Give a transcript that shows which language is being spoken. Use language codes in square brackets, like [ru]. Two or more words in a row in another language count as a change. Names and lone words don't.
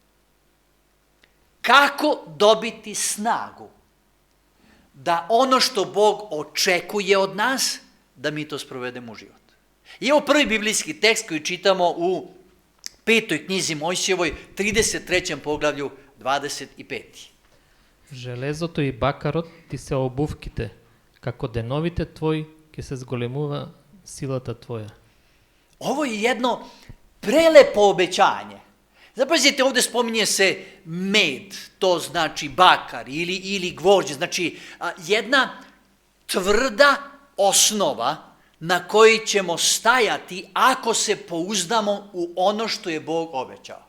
[sr] Kako dobiti snagu da ono što Bog očekuje od nas, da mi to sprovedemo u život? I evo prvi biblijski tekst koji čitamo u 5. knjizi Mojsijevoj, 33. poglavlju, 25. [mk] Железото и бакарот ти се обувките, како деновите твои ќе се зголемува силата твоја. [sr] Ovo je jedno prelepo obećanje. Zapazite, ovdje spominje se med, to znači bakar ili gvožđe, znači jedna tvrda osnova na kojoj ćemo stajati ako se pouzdamo u ono što je Bog obećao.